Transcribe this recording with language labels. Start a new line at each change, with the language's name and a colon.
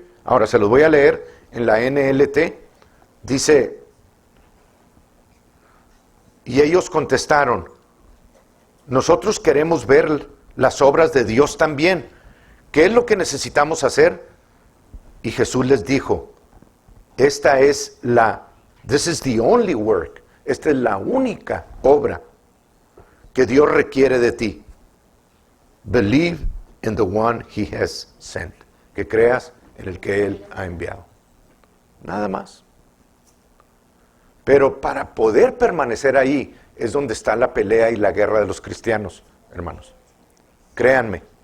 Spanish: Ahora se los voy a leer en la NLT. Dice, y ellos contestaron, nosotros queremos ver las obras de Dios también. ¿Qué es lo que necesitamos hacer? Y Jesús les dijo,
English: this is the only work,
Spanish: esta es la única obra que Dios requiere de ti.
English: Believe in the one He has sent.
Spanish: Que creas en el que Él ha enviado. Nada más. Pero para poder permanecer ahí es donde está la pelea y la guerra de los cristianos, hermanos. Créanme.